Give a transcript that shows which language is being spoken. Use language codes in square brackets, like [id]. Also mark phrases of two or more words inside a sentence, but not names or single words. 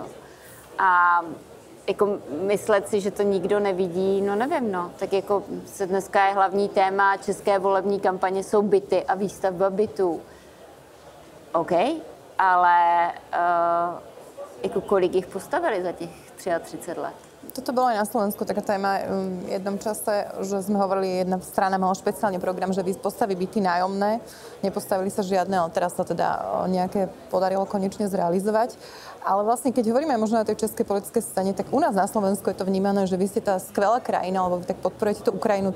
[cs] A jako myslet si, že to nikdo nevidí, no nevím, no. Tak jako se dneska je hlavní téma české volební kampaně jsou byty a výstavba bytů. OK, ale jako kolik jich postavili za těch 33 let? [sk] Toto bolo aj na Slovensku taká téma v jednom čase, že sme hovorili, jedna strana mala špeciálny program, že postaví byty nájomné, nepostavili sa žiadne, ale teraz sa teda nejaké podarilo konečne zrealizovať. Ale vlastne, keď hovoríme možno o tej českej politickej scéne, tak u nás na Slovensku je to vnímané, že vy ste tá skvelá krajina, lebo vy tak podporujete tú Ukrajinu, ty